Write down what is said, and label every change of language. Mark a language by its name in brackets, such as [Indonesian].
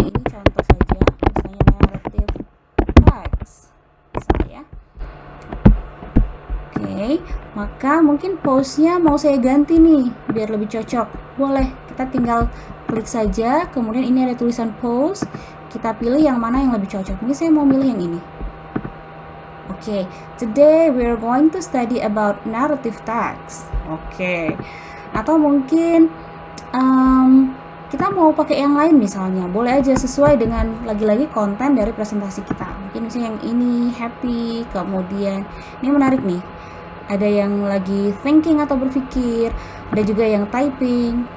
[Indonesian] Ini contoh saja, misalnya narrative text. Misalnya. Oke, maka mungkin pose-nya mau saya ganti nih biar lebih cocok. Boleh, kita tinggal klik saja, kemudian ini ada tulisan pose, kita pilih yang mana yang lebih cocok. Mungkin saya mau milih yang ini. Oke, [English] today we're going to study about narrative text. [Indonesian] Oke, atau mungkin kita mau pakai yang lain misalnya, boleh aja sesuai dengan lagi-lagi konten dari presentasi kita. Mungkin misalnya yang ini happy, kemudian ini menarik nih. Ada yang lagi thinking atau berpikir, ada juga yang typing.